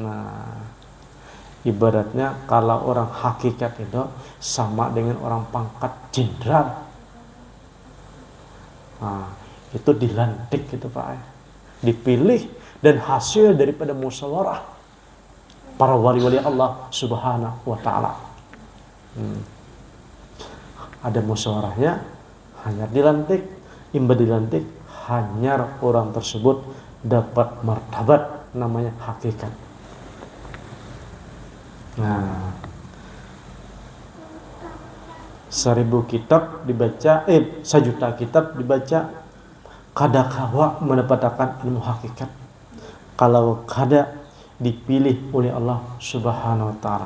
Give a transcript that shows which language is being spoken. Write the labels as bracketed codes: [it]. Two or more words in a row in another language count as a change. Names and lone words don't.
[id] Ibaratnya kalau orang hakikat itu sama dengan orang pangkat jenderal. Nah, itu dilantik gitu Pak. Dipilih dan hasil daripada musyawarah para wali-wali Allah [ar] سبحانه وتعالى. [bjn] Ada musyawarahnya, hanyar dilantik, imba dilantik, hanyar orang tersebut dapat martabat namanya hakikat. [id] Nah, 1000 kitab dibaca, 1 juta kitab dibaca, [bjn] kada kawa [id] mendapatkan ilmu hakikat kalau kada dipilih oleh Allah [ar] سبحانه وتعالى.